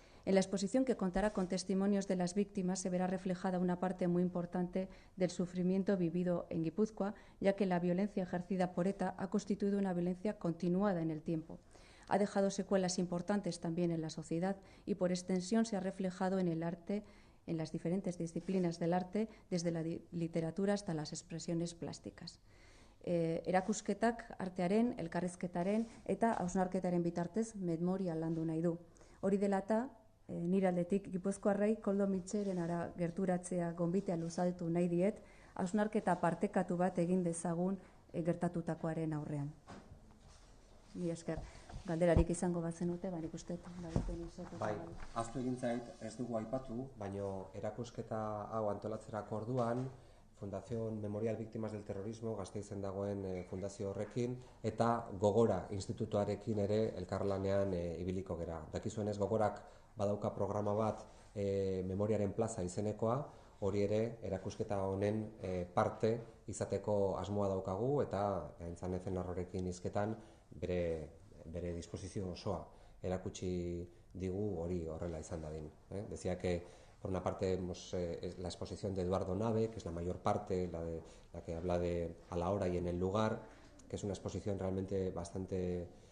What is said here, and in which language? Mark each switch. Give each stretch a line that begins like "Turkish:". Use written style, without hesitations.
Spanish: En la exposición, que contará con testimonios de las víctimas, se verá reflejada una parte muy importante del sufrimiento vivido en Guipúzcoa, ya que la violencia ejercida por ETA ha constituido una violencia continuada en el tiempo. Ha dejado secuelas importantes también en la sociedad y, por extensión, se ha reflejado en el arte, en las diferentes disciplinas del arte, desde la literatura hasta las expresiones plásticas.
Basque: Erakusketak artearen, elkarrizketaren eta hausnarketaren bitartez memoria landu nahi du. Hori dela eta, nire aldetik Gipuzkoarrei Koldo Mitxelenera gerturatzea gonbitea luzatu nahi diet, hausnarketa partekatu bat egin dezagun gertatutakoaren aurrean. Mila esker, galderarik izango bazenute, nik uste. Bai, ahaztu egin zait, ez dugu aipatu, baina erakusketa hau antolatzerako orduan, Fundación Memorial Víctimas del Terrorismo, Gasteizen dagoen fundazio horrekin, eta Gogora institutuarekin ere elkarlanean ibiliko gera. Dakizuenez, Gogorak badauka programa bat Memoriaren Plaza izenekoa, hori ere erakusketa honen parte izateko asmoa daukagu eta Aintzanezen Arrorekin hizketan bere disposizio osoa erakutsi digu hori horrela izan dadin.
Spanish: Decía que por una parte la exposición de Eduardo Nave, que es la mayor parte, la que habla de a la hora y en el lugar, que es una exposición realmente bastante,